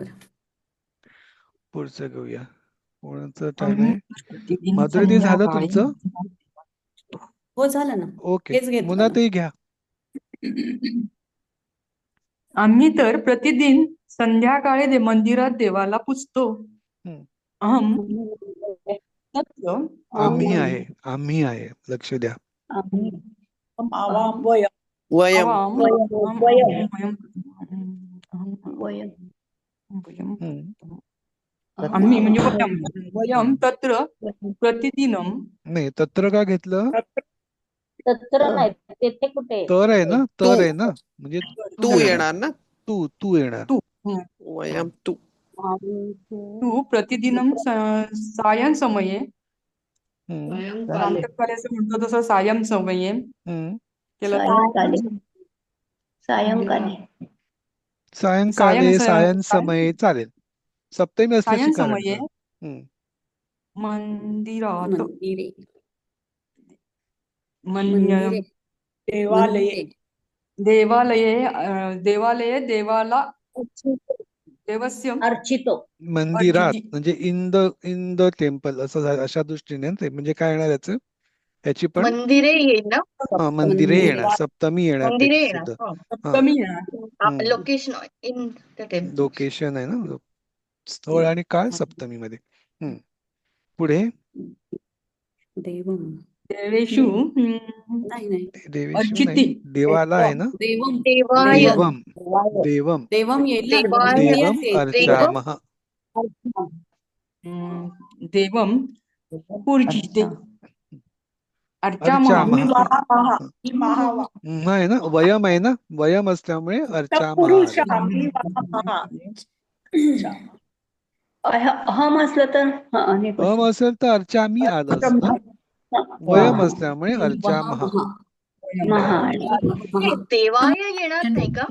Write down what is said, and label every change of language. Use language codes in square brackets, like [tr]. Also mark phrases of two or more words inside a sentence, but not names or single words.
[mr] पुढचं घेऊया. कोणाचं टर्न आहे? माधुरी झालं तुमचं? हो झालं ना. ओके, हेच घेतलं ना. मुनाताई घ्या. आम्ही तर प्रतिदिन संध्याकाळी मंदिरात देवाला पूजतो. [sa] अहम तत्र [mr] आम्ही आहे, आम्ही आहे, लक्ष द्या. आवाम वयम [sa] आवाम [mr] आम्ही म्हणजे [sa] वयम तत्र प्रतिदिनम. [mr] नाही तत्र का घेतलं? तत्र नाही तेथे कुठे तर आहे ना, तू तर आहे ना, म्हणजे तू येणार ना. तू येणार. वयम तू तू [sa] प्रतिदिनम सायं समये [mr] प्रातःकाळी म्हणतो तसं [sa] सायं समये [mr] केलं सायंकाळी सायंकाळे, [sa] सायं समये [mr] चालेल. सप्तमी असल्याची सायं कारण समये का? मंदिरात मंदिरे. [sa] देवालये देवालये देवाला देवस्य [mr] अर्चितो मंदिरात म्हणजे [en] in the temple [mr] असं अशा दृष्टीने ते म्हणजे काय येणार याची पण मंदिरे येईल ना, हा मंदिरे येणार, सप्तमी येणार मंदिरे त्याची येणार. सुद्धा. सप्तमी येणार. [en] location in the temple. [mr] लोकेशन आहे ना, स्थळ आणि काळ सप्तमी मध्ये. पुढे देवम देवेषु नाही देवेशु अर्चिती. नाही, देवाला आहे ना. देवम देवाय [sa] देवम देवम [mr] देवम येईल ना. देवाय [sa] देवम अर्चामः. देवम पूजिते [mr] अर्चामः अर्चामः आहे ना, वयम आहे ना, वयम असल्यामुळे अर्चामः आलं. अहम असलं तर अम असेल तर अर्चामी आलं असतं, वयम असल्यामुळे अर्चामः. देवाय येणार नाही का?